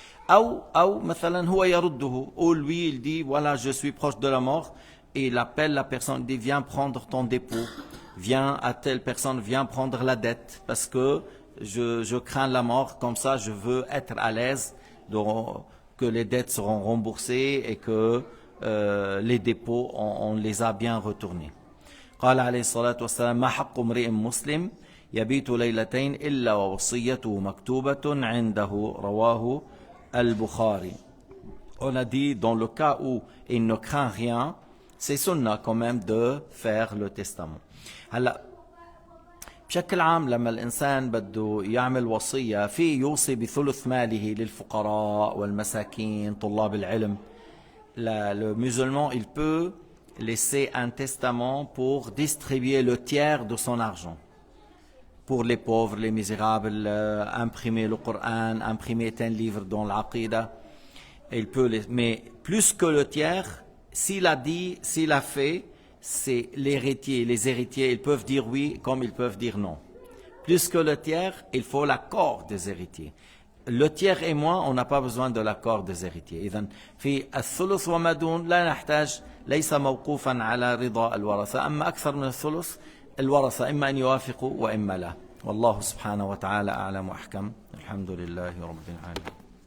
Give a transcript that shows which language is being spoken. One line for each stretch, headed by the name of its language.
Arabic: أو مثلا هو يرده,
French: ou lui il dit voilà je suis proche de la mort, et il appelle la personne, il dit viens prendre ton dépôt, viens à telle personne, viens prendre la dette parce que je crains la mort, comme ça je veux être à l'aise que les dettes seront remboursées et que les dépôts, on les a bien retournés.
Arabic: قال عليه الصلاة والسلام ما حق امرئ مسلم يبيت ليلتين إلا ووصيته مكتوبة عنده رواه البخاري.
French: On a dit dans le cas où il ne craint rien, c'est sunnah quand même de faire le testament.
Arabic: هلا بشكل عام لما الإنسان بده يعمل وصية في يوصي بثلث ماله للفقراء والمساكين طلاب العلم.
French: Le musulman, il peut laisser un testament pour distribuer le tiers de son argent. Pour les pauvres, les misérables, imprimer le Coran, imprimer un livre dans l'Aqida. Mais plus que le tiers, s'il a fait, c'est l'héritier. Les héritiers, ils peuvent dire oui comme ils peuvent dire non. Plus que le tiers, il faut l'accord des héritiers. Le tiers et moi, on n'a pas besoin de l'accord des héritiers.
Arabic: إذن في الثلث وما دون لا نحتاج ليس موقوفا على رضا الورثة. أما أكثر من الثلث الورثة إما أن يوافقوا وإما لا. والله سبحانه وتعالى أعلم وأحكم. الحمد لله رب العالمين.